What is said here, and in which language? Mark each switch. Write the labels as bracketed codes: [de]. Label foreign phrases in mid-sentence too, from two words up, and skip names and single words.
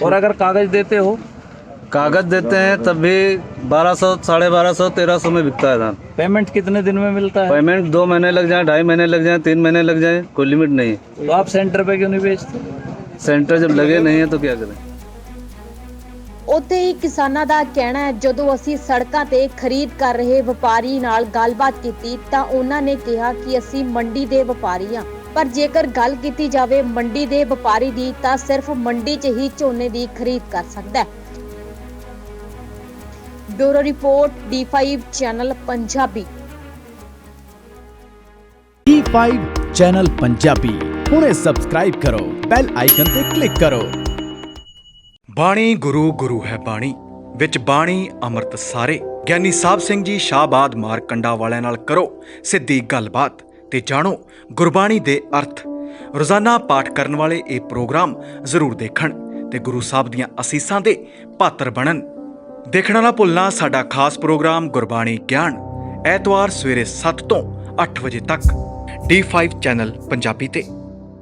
[hi] और अगर कागज देते हो? कागज देते हैं तब भी 1200, 1250, 1300 में बिकता है धान। पेमेंट कितने दिन में मिलता है? पेमेंट 2 महीने लग जाए, 2.5 महीने लग जाए, 3 महीने लग जाए, कोई लिमिट नहीं है। तो आप सेंटर पे क्यों नहीं बेचते? सेंटर जब लगे नहीं है तो क्या करें। [pa] ਉੱਥੇ ਹੀ ਕਿਸਾਨਾਂ ਦਾ ਕਹਿਣਾ ਹੈ, ਜਦੋਂ ਅਸੀਂ ਸੜਕਾਂ ਤੇ ਖਰੀਦ ਕਰ ਰਹੇ ਵਪਾਰੀ ਨਾਲ ਗੱਲਬਾਤ ਕੀਤੀ ਤਾਂ ਉਹਨਾਂ ਨੇ ਕਿਹਾ ਕਿ ਅਸੀਂ ਮੰਡੀ ਦੇ ਵਪਾਰੀ ਹਾਂ, ਪਰ ਜੇਕਰ ਗੱਲ ਕੀਤੀ ਜਾਵੇ ਮੰਡੀ ਦੇ ਵਪਾਰੀ ਦੀ ਤਾਂ ਸਿਰਫ ਮੰਡੀ 'ਚ ਹੀ ਝੋਨੇ ਦੀ ਖਰੀਦ ਕਰ ਸਕਦਾ ਹੈ। [en] Bureau report D5 Channel Punjabi. [pa] D5 ਚੈਨਲ ਪੰਜਾਬੀ ਹੁਣੇ ਸਬਸਕ੍ਰਾਈਬ ਕਰੋ, [en] bell icon [pa] ਤੇ ਕਲਿੱਕ ਕਰੋ। ਬਾਣੀ ਗੁਰੁ ਗੁਰੁ ਹੈ ਬਾਣੀ ਵਿਚ ਬਾਣੀ ਅਮ੍ਰਿਤ ਸਾਰੇ। ਗਿਆਨੀ ਸਾਹਿਬ ਸਿੰਘ ਜੀ ਸ਼ਾਹਬਾਦ ਮਾਰਕੰਡਾ ਵਾਲਿਆਂ ਨਾਲ ਕਰੋ ਸਿੱਧੀ ਗੱਲਬਾਤ ਤੇ ਜਾਣੋ ਗੁਰਬਾਣੀ ਦੇ ਅਰਥ। ਰੋਜ਼ਾਨਾ ਪਾਠ ਕਰਨ ਵਾਲੇ ਇਹ ਪ੍ਰੋਗਰਾਮ ਜ਼ਰੂਰ ਦੇਖਣ ਤੇ ਗੁਰੂ ਸਾਹਿਬ ਦੀਆਂ ਅਸੀਸਾਂ ਦੇ ਪਾਤਰ ਬਣਨ। ਦੇਖਣਾ ਨਾ ਭੁੱਲਣਾ ਸਾਡਾ ਖਾਸ ਪ੍ਰੋਗਰਾਮ ਗੁਰਬਾਣੀ ਗਿਆਨ, ਐਤਵਾਰ ਸਵੇਰੇ 7 ਤੋਂ 8 ਵਜੇ ਤੱਕ D5 ਚੈਨਲ ਪੰਜਾਬੀ ਤੇ।